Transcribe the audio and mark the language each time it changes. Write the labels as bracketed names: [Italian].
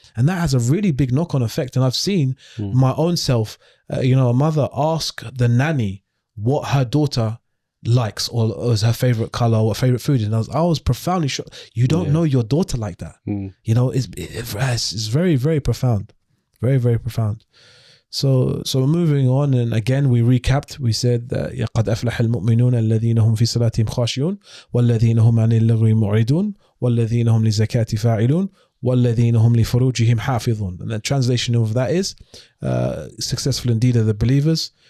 [English] And that has a really big knock-on effect. And I've seen my own self, a mother ask the nanny what her daughter likes or is her favorite color or what favorite food is. And I was profoundly shocked. You don't know your daughter like that. It's very, very profound. Very, very profound. So moving on, and again we recapped. We said that [Arabic] قد أفلح المؤمنون الذين هم في صلاتهم خاشعون والذين هم عن اللغو معرضون والذين هم للزكاة فاعلون والذين هم لفروجهم حافظون. [English] And the translation of that is, successful indeed are the believers.